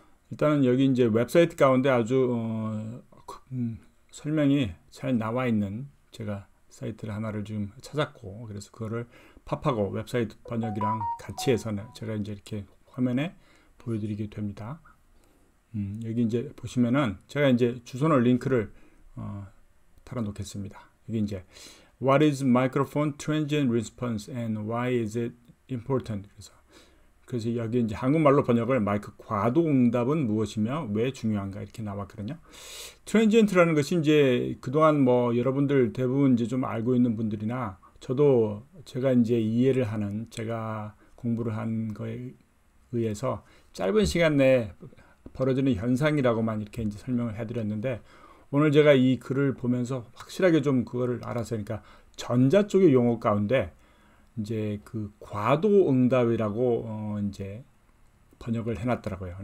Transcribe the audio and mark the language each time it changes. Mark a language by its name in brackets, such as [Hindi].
[Korean] 일단은 여기 이제 웹사이트 가운데 아주 설명이 잘 나와 있는 제가 사이트를 하나를 좀 찾았고, 그래서 그거를 팝하고 웹사이트 번역이랑 같이 해서 제가 이제 이렇게 화면에 보여드리게 됩니다. 여기 이제 보시면은 제가 이제 주소는 링크를 달아 놓겠습니다. 여기 이제 [English] What is microphone transient response and why is it important? [Korean] 그래서 여기 이제 한국말로 번역을 마이크 과도 응답은 무엇이며 왜 중요한가 이렇게 나왔거든요. 트랜지엔트라는 것이 이제 그동안 뭐 여러분들 대부분 이제 좀 알고 있는 분들이나 저도 제가 이제 이해를 하는 제가 공부를 한 거에 의해서 짧은 시간 내에 벌어지는 현상이라고만 이렇게 이제 설명을 해드렸는데, 오늘 제가 이 글을 보면서 확실하게 좀 그거를 알아서, 그러니까 전자 쪽의 용어 가운데 이제 그 과도 응답이라고 이제 번역을 해놨더라고요.